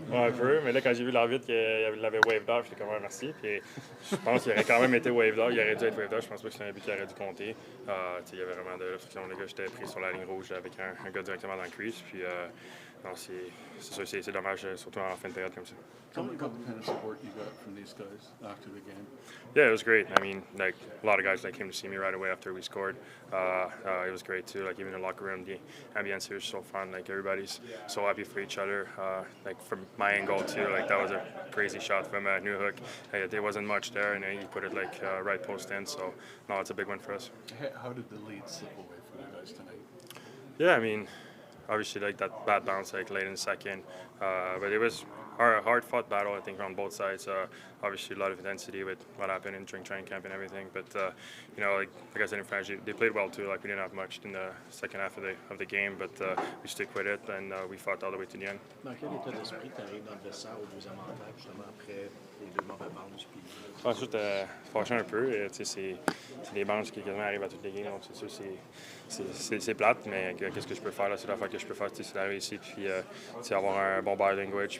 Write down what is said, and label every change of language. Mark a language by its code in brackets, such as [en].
[fr] Ouais, un peu, mais là, quand j'ai vu l'arbitre qu'il l'avait [en] waved off, [fr] j'étais comme merci, puis je pense qu'il aurait quand même été waved off, il aurait dû être waved off, je pense pas que c'était un but qui aurait dû compter. Il y avait vraiment de l'obstruction, les gars, j'étais pris sur la ligne rouge avec un gars directement dans le crease, puis non, c'est sûr, c'est dommage, surtout en fin de période comme ça. [en] Tell me about the kind of support you got from these guys after the game. Yeah, it was great. I mean, like a lot of guys came to see me right away after we scored. It was great too. Like even in the locker room, the ambience here is so fun. Like everybody's so happy for each other. Like from my angle too, like that was a crazy shot from Newhook. There wasn't much there, and he put it like right post in. So no, it's a big win for us. How did the lead slip away from you guys tonight? Yeah, I mean, obviously like that bad bounce like late in the second, but it was a hard-fought battle, I think, on both sides. Obviously, a lot of intensity with what happened during training camp and everything. But like I said in French, they played well too. Like we didn't have much in the second half of the game, but we stick with it and we fought all the way to the end. [fr] Dans quel état d'esprit tu arrives dans le vestiaire au deuxième avantage, justement après les deux mauvais bounces? Ensuite, fâché un peu. C'est des bounces qui quasiment arrivent à toutes les games, donc c'est sûr c'est plate, mais qu'est-ce que je peux faire? Là? C'est l'affaire que je peux faire, c'est d'arriver ici, puis avoir un bon body language.